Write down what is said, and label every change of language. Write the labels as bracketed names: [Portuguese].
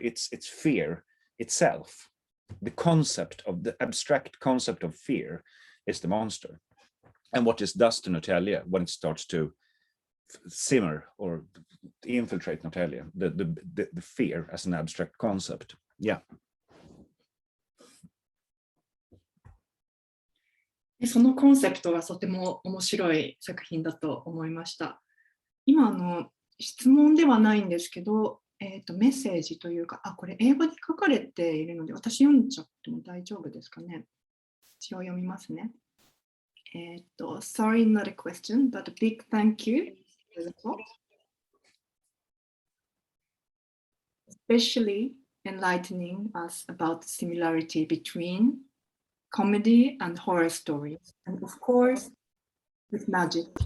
[English] It's fear itself. The concept of the abstract concept of fear is the monster. And what this does to Norrtälje when it starts to simmer or infiltrate Norrtälje, the fear as an abstract concept. Yeah. [Japanese] そのコンセプトがとても面白い作品だと思いました。今質問ではないんですけど、メッセージというか、これ英語で書かれているので、私読んじゃっても大丈夫ですかね。一応読みますね。 [English] Sorry, not a question, but a big thank you for the talk. Especially enlightening us about the similarity between comedy and horror stories, and of course, with magic.